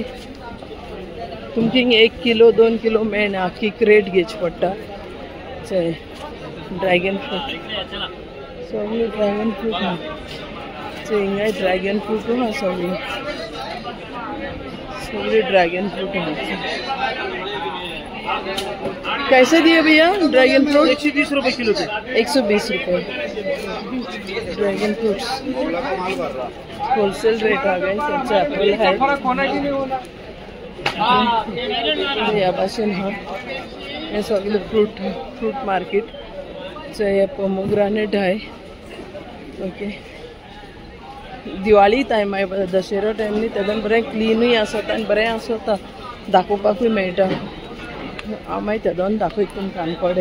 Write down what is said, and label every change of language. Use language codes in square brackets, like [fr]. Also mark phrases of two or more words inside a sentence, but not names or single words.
[kok] तुमची 1 किलो 2 किलो मेळना आख्खी क्रेट घेवची पडटा. ड्रॅगन फ्रूट सगळी ड्रॅगन फ्रूट आहा. हिंगाय ड्रॅगन फ्रूट आहा सगळी सगळी ड्रॅगन फ्रूट आहा. [hi] कैसे दिए भैया ड्रैगन फ्रूट? 120 रुपये किलो थे. 120 रुपये ड्रैगन फ्रूट्स [en] wholesale rate [hi] आ गए. [kok] एप्पल है या भाषेन हे सगळे [en] fruit market. [kok] हे पोमोग्रानेट आहे. ओके दिवाळी टायम आहे दशेरा टायम न्ही तेदन बरें क्लीनूय आसता आनी बरें आसता दाखोवपाकूय मेळटा. हांव मागीर तेदोन दाखयता तुमकां आनकोडे.